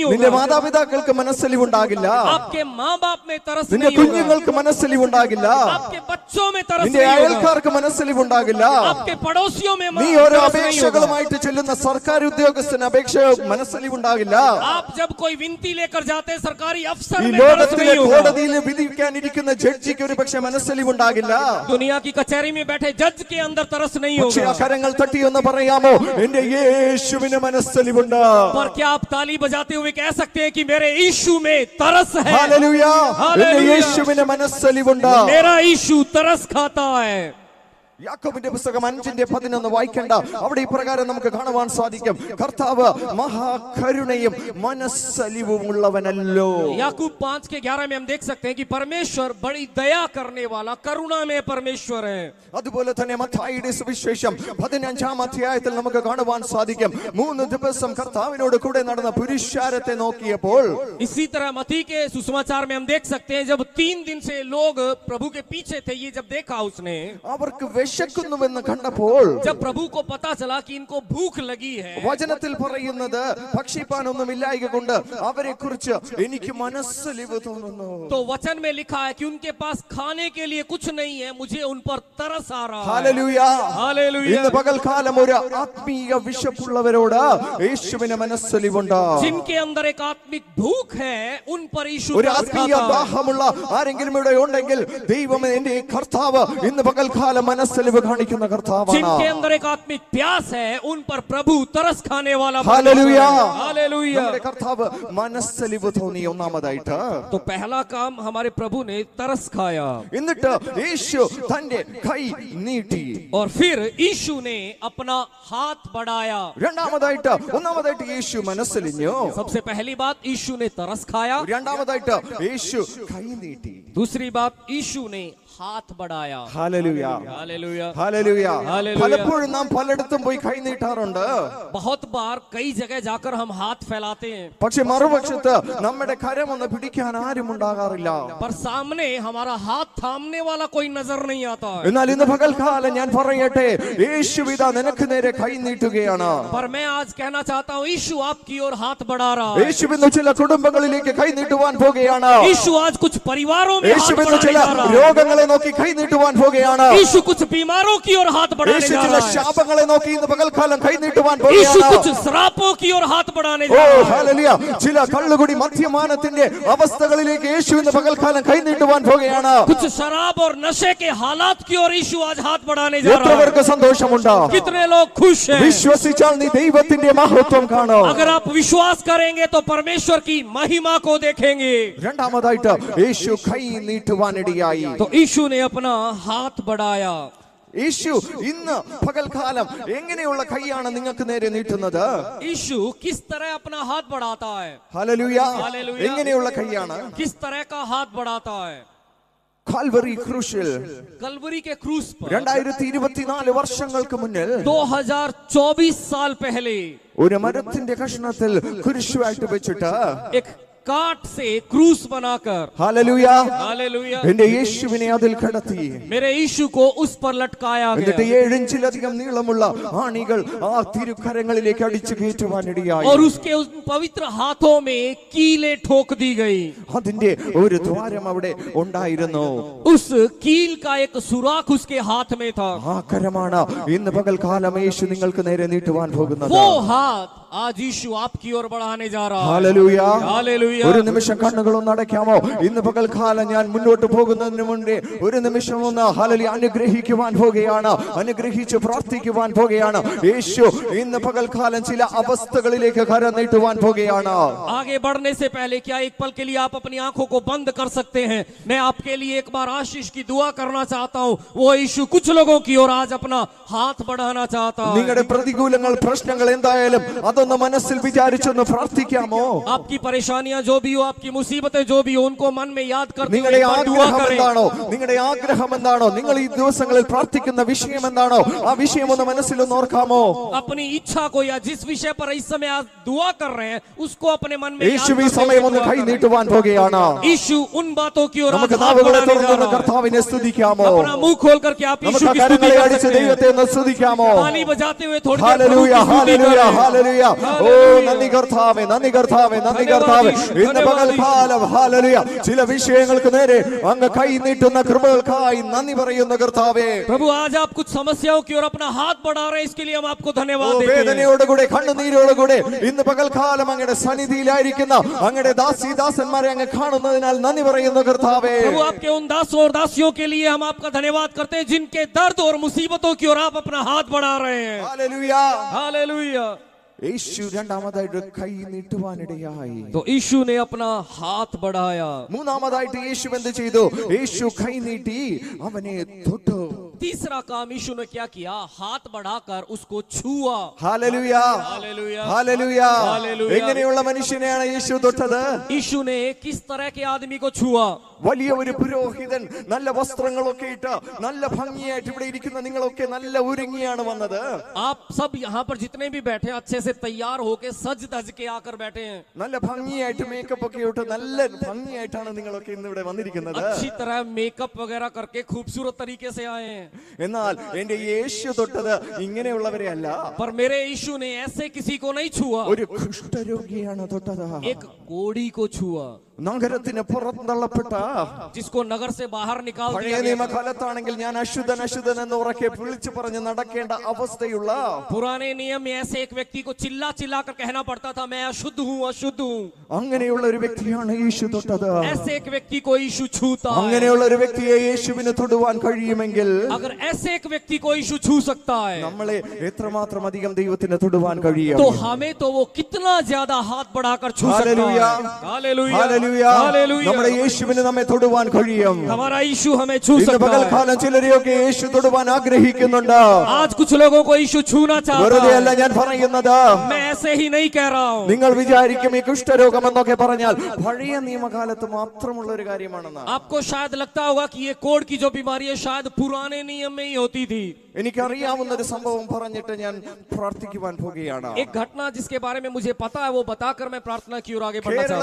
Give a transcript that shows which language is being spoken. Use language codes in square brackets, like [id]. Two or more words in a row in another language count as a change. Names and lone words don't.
[ml] നിന്റെ [hi] होगा, [ml] മാതാപിതാക്കൾക്ക് മനസ്സലിവുണ്ടാകില്ല. [hi] आपके माँ बाप में तरस [ml] നിന്റെ [hi] नहीं होगा, [ml] കുഞ്ഞുങ്ങൾക്ക് മനസ്സലിവുണ്ടാകില്ല. [hi] आपके बच्चों में तरस [ml] നിന്റെ [hi] नहीं होगा, [ml] അയൽക്കാർക്ക് മനസ്സലിവുണ്ടാകില്ല. [hi] आपके पड़ोसियों में [ml] നീ ഓരോ [hi] तरस नहीं होगा. [ml] അപേക്ഷകളുമായിട്ട് ചെല്ലുന്ന സർക്കാർ ഉദ്യോഗസ്ഥന് അപേക്ഷ മനസ്സലിവുണ്ടാകില്ല. [hi] आप जब कोई विनती लेकर जाते हैं सरकारी अफसर [ml] ഈ [hi] में तरस [ml] ലോകത്തിലെ [hi] नहीं होगा, [ml] കോടതിയിൽ വിധിക്കാനിരിക്കുന്ന ജഡ്ജിക്ക് ഒരു പക്ഷെ മനസ്സലിവുണ്ടാകില്ല. [hi] दुनिया की कचहरी में बैठे जज के अंदर तरस नहीं [ml] പക്ഷേ [hi] होगा. [ml] ആ കരങ്ങൾ തട്ടി ഒന്ന് പറയാമോ, എന്റെ യേശുവിന് മനസ്സലിവുണ്ട്. [hi] पर क्या आप ताली बजाते हुए कह सकते हैं कि मेरे यीशु में तरस है? [ml] ഹല്ലേലൂയ. എന്റെ ഹല്ലേലൂയ. യേശുവിന് മനസ്സലിവുണ്ട്. [hi] मेरा यीशु तरस खाता है. [ml] യാക്കോബിന്റെ പുസ്തകം 5:11 വായിക്കണ്ട, അവിടെ ഇപ്രകാരം നമുക്ക് കാണുവാൻ സാധിക്കും, കർത്താവ് മഹാകരുണയും മനസ്സലിവും ഉള്ളവനല്ലോ. [hi] याकूब 5:11 में हम देख सकते हैं कि परमेश्वर बड़ी दया करने वाला, करुणा में परमेश्वर है. [ml] അതുപോലെ തന്നെ മത്തായിയുടെ സുവിശേഷം 15-ാം അധ്യായത്തിൽ നമുക്ക് കാണുവാൻ സാധിക്കും, 3 ദിവസം കർത്താവിനോട് കൂടെ നടന്ന പുരുഷാരത്തെ നോക്കിയപ്പോൾ, [hi] इसी तरह मत्ती के सुसमाचार में हम देख सकते हैं, जब 3 दिन से लोग प्रभु के पीछे थे, ये जब देखा उसने, [ml] അവർക്ക് വിശക്കുന്നുവെന്ന് കണ്ടപ്പോൾ, [hi] जब प्रभु को पता चला कि इनको भूख लगी है, [ml] വചനത്തിൽ പറയുന്നത് ഭക്ഷിപ്പാനൊന്നും ഇല്ലായ്ക കൊണ്ട് അവരെ കുറിച്ച് എനിക്ക് മനസ്സലിവ് തോന്നുന്നു. [hi] तो वचन में लिखा है कि उनके पास खाने के लिए कुछ नहीं है, मुझे उन पर तरस आ रहा है. [ml] ഹല്ലേലൂയ. [hi] हालेलुया. [ml] ഇന്ന് പകൽക്കാലം ഒരു ആത്മീയ വിശപ്പുള്ളവരോട് യേശുവിന് മനസ്സലിവുണ്ട്. [hi] जिनके अंदर एक आत्मिक भूख है, उन पर यीशु [ml] ഒരു [hi] तरस [ml] ആത്മീയ [hi] खाता है. [ml] ദാഹമുള്ള ആരെങ്കിലും ഇവിടെ ഉണ്ടെങ്കിൽ, ദൈവം എന്റെ കർത്താവ് ഇന്ന് പകൽക്കാലം മനസ്സലിവ് കാണിക്കുന്ന കർത്താവാണ്. [hi] जिनके अंदर एक आत्मिक प्यास है, उन पर प्रभु तरस खाने वाला हालेलुया. हालेलुया. [ml] നമ്മുടെ കർത്താവ് മനസ്സലിവ് തോന്നി ഒന്നാമതായിട്ട്. [hi] तो पहला काम हमारे प्रभु ने तरस खाया, [ml] എന്നിട്ട് യേശു തന്റെ കൈ നീട്ടി. [hi] और फिर यीशु ने अपना हाथ बढ़ाया. [ml] ഒന്നാമതായിട്ട് യേശു മനസ്സലിഞ്ഞു. [hi] सबसे पहली बात, यीशु ने तरस खाया. [ml] രണ്ടാമതായിട്ട് യേശു കൈ നീട്ടി. [hi] दूसरी बात, यीशु ने हाथ बढ़ाया। [ml] ഹല്ലേലൂയ [hi] हालेलुया। [ml] ഹല്ലേലൂയ ഹല്ലേലൂയ. പലപ്പോഴും നാം പലയിടത്തും പോയി കൈ നീട്ടാറുണ്ട്. [hi] बहुत बार कई जगह जाकर हम हाथ फैलाते हैं, [ml] പക്ഷെ മറുപക്ഷത്ത് നമ്മുടെ കരമൊന്ന് പിടിക്കാൻ ആരും ഉണ്ടാകാറില്ല. [hi] पर सामने हमारा हाथ थामने वाला कोई नजर नहीं आता है। [ml] എന്നാൽ ഇന്ന് പകൽക്കാലം ഞാൻ പറയട്ടെ, യേശുവിത നിനക്ക് നേരെ കൈ നീട്ടുകയാണ്. [hi] पर मैं आज कहना चाहता हूँ, यीशु आपकी ओर हाथ बढ़ा रहा है। [ml] യേശുവിന്ന് ചില കുടുംബങ്ങളിലേക്ക് കൈ നീട്ടുവാൻ പോകുകയാണ്. [hi] यीशु आज कुछ परिवारों में हाथ [ml] യേശുവിന്ന് [hi] बढ़ाने [ml] ചില [hi] जा रहा है। [ml] രോഗങ്ങളെ നോക്കി കൈ നീട്ടുവാൻ പോകുകയാണ്. [hi] यीशु कुछ बीमारों की ओर हाथ बढ़ाने [ml] യേശു [hi] जा [ml] ചില [hi] रहा है। [ml] ശാപങ്ങളെ നോക്കി ഇന്ന് പകൽക്കാലം കൈ നീട്ടുവാൻ [hi] यीशु [ml] പോകുകയാണ്. [hi] कुछ श्रापों की ओर हाथ बढ़ाने ഓ जा रहा है। [ml] ഹല്ലേലൂയ. ചില കള്ളുകുടി മദ്യപാനത്തിന്റെ അവസ്ഥകളിലേക്ക് യേശു ഇന്ന് പകൽക്കാലം കൈ നീട്ടുവാൻ പോകുകയാണ്. [hi] कुछ शराब और नशे के हालात की ओर यीशु आज हाथ बढ़ाने जा [ml] എത്ര [hi] रहा है। [ml] പേർക്ക് സന്തോഷമുണ്ട്? [hi] कितने लोग खुश हैं? [ml] വിശ്വസിച്ചാൽ നീ ദൈവത്തിന്റെ മഹത്വം കാണും. [hi] अगर आप विश्वास करेंगे तो परमेश्वर की महिमा को देखेंगे। [ml] രണ്ടാമതായിട്ട് യേശു കൈ നീട്ടുവാനിടയായി. [hi] तो यीशु ने अपना हाथ बढ़ाया। [ml] യേശു ഇന്ന് പകൽക്കാലം എങ്ങനെയുള്ള കൈയാണ് നിങ്ങൾക്ക് നേരെ നീട്ടുന്നത്? [hi] यीशु किस तरह अपना हाथ बढ़ाता है? [ml] ഹല്ലേലൂയ. ഹല്ലേലൂയ. എങ്ങനെയുള്ള കൈയാണ്? [hi] किस तरह का हाथ बढ़ाता है? [ml] കാൽവറി ക്രൂശിൽ [hi] कलवरी के क्रूस पर [ml] 2024 വർഷങ്ങൾക്ക് മുന്നിൽ [hi] 2024 साल पहले [ml] ഒരു മരത്തിന്റെ കഷ്ണത്തിൽ കുരിശുമായിട്ട് വെച്ചിട്ട് [hi] एक काट से क्रूस बनाकर, [ml] ഹല്ലേലൂയ, [hi] हालेलुया, [ml] എന്റെ യേശുവിനെ അതിൽ കടത്തി. [hi] मेरे यीशु को उस पर लटकाया [ml] എന്നിട്ട് [hi] गया [ml] 7 ഇഞ്ചിലധികം നീളമുള്ള ആണികൾ ആ തിരുക്കരങ്ങളിലേക്ക് അടിച്ചു കയറ്റുവാനിടയായി. [hi] और उसके उस पवित्र हाथों में कीलें ठोक दी गई। [ml] അതിന്റെ ഒരു ദ്വാരം അവിടെ ഉണ്ടായിരുന്നു. [hi] उस कील का एक सुराख उसके हाथ में था। [ml] ആ കരമാണ് ഇന്ന് പകൽക്കാലം യേശു നിങ്ങൾക്ക് നേരെ നീട്ടുവാൻ പോകുന്നത്. [hi] वो हाथ आज यीशु आपकी ओर बढ़ाने जा रहा है। [ml] ഹല്ലേലൂയ. [hi] हालेलुया। [ml] ഒരു നിമിഷം കണ്ണുകളൊന്ന് അടയ്ക്കാമോ? ഇന്ന് പകൽക്കാലം ഞാൻ മുന്നോട്ട് പോകുന്നതിന് മുന്നേ ഒരു നിമിഷം ഒന്ന് ഹല്ലേലൂയ അനുഗ്രഹിക്കുവാൻ പോകുകയാണ്, അനുഗ്രഹിച്ച് പ്രാർത്ഥിക്കുവാൻ പോകുകയാണ്. യേശു ഇന്ന് പകൽക്കാലം ചില അവസ്ഥകളിലേക്ക് കരം നീട്ടുവാൻ പോകുകയാണ്. [hi] आगे बढ़ने से पहले क्या एक पल के लिए आप अपनी आंखों को बंद कर सकते हैं? मैं आपके लिए एक बार आशीष की दुआ करना चाहता हूँ। वो यीशु कुछ लोगों की ओर आज अपना हाथ बढ़ाना चाहता है। [ml] നിങ്ങളുടെ പ്രതികൂലങ്ങൾ പ്രശ്നങ്ങൾ എന്തായാലും അതൊന്ന് മനസ്സിൽ വിചാരിച്ചൊന്ന് പ്രാർത്ഥിക്കാമോ? [hi] आपकी परेशानियां जो भी हो, आपकी मुसीबतें जो भी हो, उनको मन में याद करते हुए [ml] നിങ്ങളുടെ [hi] एक बार दुआ [ml] ആഗ്രഹം [hi] करें। [ml] എന്താണോ, നിങ്ങളുടെ ആഗ്രഹം എന്താണോ, നിങ്ങൾ ഈ ദിവസങ്ങളിൽ പ്രാർത്ഥിക്കുന്ന വിഷയം എന്താണോ, ആ വിഷയം ഒന്ന് മനസ്സിലൊന്ന് ഓർക്കാമോ? [hi] अपनी इच्छा को या जिस विषय पर इस समय आप दुआ कर रहे हैं उसको अपने मन में याद [ml] യേശു ഈ [hi] करते हुए [ml] സമയം ഒന്ന് [hi] दुआ [ml] കൈ [hi] करें। [ml] നീട്ടുവാൻ പോകുകയാണ്. [hi] यीशु उन बातों की ओर [ml] നമുക്ക് [hi] आज हाथ [ml] നാവുകളെ [hi] बढ़ाने जा [ml] തുറന്ന് [hi] रहा है। [ml] കർത്താവിനെ സ്തുതിക്കാമോ? [hi] अपना मुंह खोल करके आप यीशु [ml] നമുക്ക് [hi] की स्तुति [ml] കരങ്ങളെ [hi] कर [ml] അടിച്ച് [hi] सकते हैं। [ml] ദൈവത്തെ ഒന്ന് സ്തുതിക്കാമോ? [hi] ताली बजाते हुए थोड़ी देर [ml] ഹല്ലേലൂയ, [hi] प्रभु की स्तुति [ml] ഹല്ലേലൂയ, [hi] करें। [ml] ഹല്ലേലൂയ. ഓ നന്ദി കർത്താവേ, നന്ദി കർത്താവേ, നന്ദി കർത്താവേ. ഇന്ന് പകൽക്കാലം ഹല്ലേലൂയ ചില വിഷയങ്ങൾക്ക് നേരെ അങ്ങ് കൈ നീട്ടുന്ന കൃപകൾക്കായി നന്ദി പറയുന്ന കർത്താവേ. [hi] प्रभु आज आप कुछ समस्याओं की ओर अपना हाथ बढ़ा रहे हैं, इसके लिए हम आपको ഓ धन्यवाद देते हैं। [ml] വേദനയോടുകൂടെ കണ്ണുനീരോടുകൂടെ ഇന്ന് പകൽക്കാലം അങ്ങയുടെ സന്നിധിയിലായിരിക്കുന്ന അങ്ങയുടെ ദാസീദാസന്മാരെ അങ്ങ് കാണുന്നതിനാൽ നന്ദി പറയുന്ന കർത്താവേ. [hi] प्रभु आपके उन दासों और दासियों के लिए हम आपका धन्यवाद करते हैं जिनके दर्द और मुसीबतों की ओर आप अपना हाथ बढ़ा रहे हैं। [ml] ഹല്ലേലൂയ. [hi] हालेलुया। [ml] യേശു രണ്ടാമതായിട്ട് കൈ നീട്ടുവാനിടയായി. [hi] तो यीशु ने अपना हाथ बढ़ाया। [ml] മൂന്നാമതായിട്ട് യേശു എന്ത് ചെയ്തു? യേശു കൈ നീട്ടി അവനെ തൊട്ടു. [hi] तीसरा काम यीशु ने क्या किया? हाथ बढ़ाकर उसको छुआ। [ml] ഹല്ലേലൂയ, [hi] हालेलुया। [ml] ഹല്ലേലൂയ. ഹല്ലേലൂയ. എങ്ങനെയുള്ള മനുഷ്യനെയാണ് യേശു തൊട്ടത്? [hi] यीशु ने किस तरह के आदमी को छुआ? [ml] വലിയ ഒരു പുരോഹിതൻ, നല്ല വസ്ത്രങ്ങളൊക്കെ ഇട്ട് നല്ല ഭംഗിയായിട്ട് ഇവിടെ ഇരിക്കുന്ന നിങ്ങളൊക്കെ നല്ല ഒരുങ്ങിയാണ് വന്നത്. [hi] आप सब यहाँ पर जितने भी बैठे हैं अच्छे से तैयार होके सज धज के आकर बैठे हैं। [ml] നല്ല ഭംഗിയായിട്ട് മേക്കപ്പ് ഒക്കെ ഇട്ട് നല്ല ഭംഗിയായിട്ടാണ് നിങ്ങളൊക്കെ ഇന്ന് ഇവിടെ വന്നിരിക്കുന്നത്. [hi] अच्छी तरह मेकअप वगैरह करके खूबसूरत तरीके से आए हैं। [ml] എന്നാൽ എന്റെ യേശു തൊട്ടത് ഇങ്ങനെയുള്ളവരെ അല്ല. [hi] पर मेरे यीशु ने ऐसे किसी को नहीं छुआ। [ml] ഒരു കുഷ്ഠരോഗിയാണ് തൊട്ടത്. [hi] एक कोढ़ी को छुआ, [ml] നഗരത്തിന് പുറന്തള്ളപ്പെട്ട, [hi] जिसको नगर से बाहर निकाल [ml] പഴയ [hi] दिया गया। [ml] നിയമകാലത്താണെങ്കിൽ ഞാൻ അശുദ്ധൻ അശുദ്ധൻ എന്ന് ഉറക്കെ വിളിച്ചു പറഞ്ഞ് നടക്കേണ്ട അവസ്ഥയുള്ള, [hi] पुराने नियम में ऐसे एक व्यक्ति को चिल्ला चिल्ला कर कहना पड़ता था, मैं अशुद्ध हूँ, अशुद्ध हूँ। [ml] അങ്ങനെയുള്ള ഒരു വ്യക്തിയാണ് യേശു തൊട്ടത്. [hi] ऐसे एक व्यक्ति को यीशु छूता है। [ml] അങ്ങനെയുള്ള ഒരു വ്യക്തിയെ യേശുവിന് തൊടുവാൻ കഴിയുമെങ്കിൽ [hi] अगर ऐसे एक व्यक्ति को यीशु छू सकता है [ml] നമ്മളെ എത്രമാത്രം അധികം ദൈവത്തിന് തൊടുവാൻ കഴിയും? [hi] तो हमें तो वो कितना ज्यादा हाथ बढ़ाकर छू सकता हालेलुया। है। हालेलुया। [ml] ഹല്ലേലൂയ. ഹല്ലേലൂയ. ഹല്ലേലൂയ. നമ്മുടെ യേശുവിന് നമ്മെ തൊടുവാൻ കഴിയും. [hi] हमारा यीशु हमें छू [ml] ഇന്ന് [hi] सकता है. [ml] പകൽക്കാലം ചിലരെയൊക്കെ യേശു തൊടുവാൻ ആഗ്രഹിക്കുന്നുണ്ട്. [hi] आज कुछ लोगों को यीशु छूना चाहता [ml] വെറുതെ അല്ല [hi] है. [ml] ഞാൻ പറയുന്നത്. [hi] मैं ऐसे ही नहीं कह रहा हूँ. [ml] നിങ്ങൾ വിചാരിക്കും ഈ കുഷ്ഠരോഗം എന്നൊക്കെ പറഞ്ഞാൽ പഴയ നിയമകാലത്ത് മാത്രമുള്ള ഒരു കാര്യമാണെന്ന്. [hi] आपको शायद लगता होगा कि ये कोढ़ की जो बीमारी है शायद पुराने नियम में ही होती थी. [ml] എനിക്കറിയാവുന്ന ഒരു സംഭവം പറഞ്ഞിട്ട് ഞാൻ പ്രാർത്ഥിക്കുവാൻ പോകുകയാണ്. [hi] एक घटना जिसके बारे में मुझे पता है वो बताकर मैं प्रार्थना की ओर आगे बढ़ना चाहता हूँ.